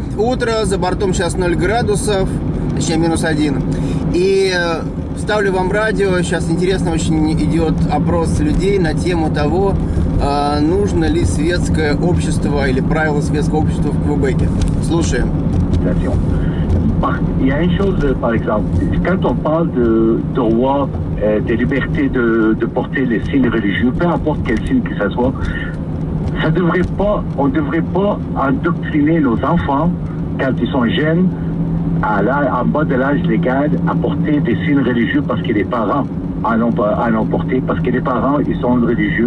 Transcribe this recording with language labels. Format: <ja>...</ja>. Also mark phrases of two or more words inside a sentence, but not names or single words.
<ru>Утро, за бортом сейчас 0 градусов, точнее -1. И ставлю вам радио. Сейчас интересно очень идет опрос людей на тему того, нужно ли светское общество или правила светского общества в Квебеке. Слушаем.</ru> <fr>Il y a une chose, par exemple, quand on parle de droit, de liberté de porter les signes religieux, peu importe quel signe que ce soit, on ne devrait pas endoctriner nos enfants quand ils sont jeunes, en bas de l'âge légal, à porter des signes religieux parce que les parents en ont porté, parce que les parents, ils sont religieux.</fr>